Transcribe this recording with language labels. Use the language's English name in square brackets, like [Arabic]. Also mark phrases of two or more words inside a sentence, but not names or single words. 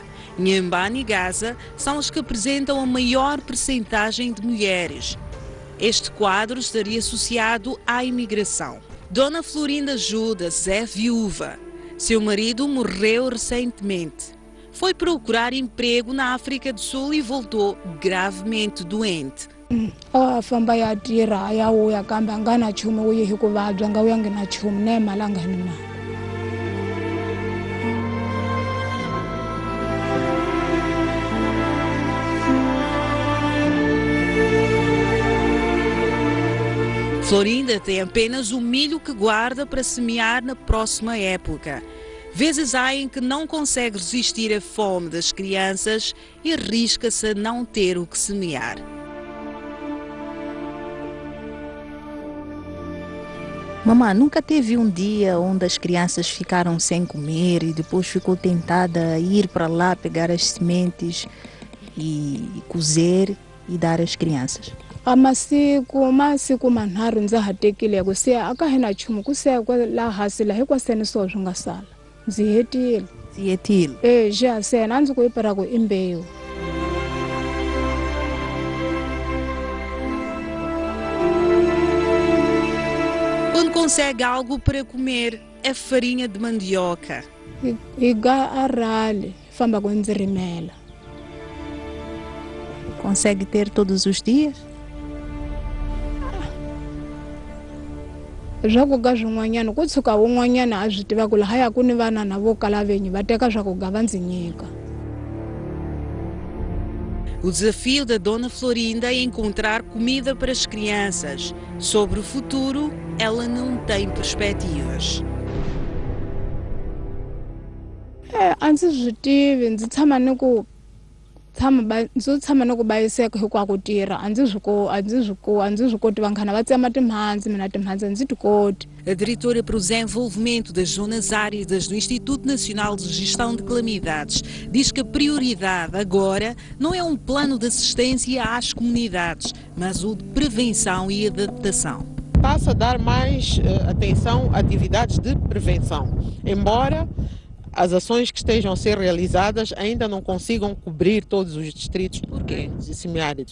[Portuguese] Inhambane e Gaza são os que apresentam a maior percentagem de mulheres. Este quadro estaria associado à imigração. Dona Florinda Judas é viúva. Seu marido morreu recentemente. Foi procurar emprego na África do Sul e voltou gravemente doente. [Tsonga] Famba ya tirha ya vuya kambe a nga na nchumu u ye hi ku vabya a nga vuyangi na nchumu na ye mali a nga ni mali. [Portuguese] Florinda tem apenas o milho que guarda para semear na próxima época. Vezes há em que não consegue resistir à fome das crianças e arrisca-se a não ter o que semear. Mamãe, nunca teve um dia onde as crianças ficaram sem comer e depois ficou tentada a ir para lá pegar as sementes e cozer e dar às crianças? [Tsonga] Masiku manharhu ndza ha tekileko se aka hina nchumu ku sekwa la hasi la hinkwaseni swo swi nga sala ndzi hetile já sena a ndzi ku yi parako i mbewu. [Portuguese] Quando consegue algo para comer, é farinha de mandioca. [Tsonga] Higa a rale famba ku ndzi rimela. [Portuguese] Consegue ter todos os dias? [Tsonga] Swakudya swin'wanyana ku tshuka wun'wanyana a swi tiva ku lahaya ku ni vana na vo kala venyi va teka swakudya va ndzi nyika. [Portuguese] O desafio da Dona Florinda é encontrar comida para as crianças. Sobre o futuro, ela não tem perspectivas. [Tsonga] A ndzi swi tivi ndzi tshama ni ku bayiseka hikuva ku tirha a ndzi swi koti vanghana va tsema timhandzi mina timhandzi a ndzi ti koti. [Portuguese] A diretora para o desenvolvimento das zonas áridas do Instituto Nacional de Gestão de Calamidades diz que a prioridade agora não é um plano de assistência às comunidades, mas o de prevenção e adaptação. Passa a dar mais atenção a atividades de prevenção, embora as ações que estejam a ser realizadas ainda não consigam cobrir todos os distritos e semiáridos.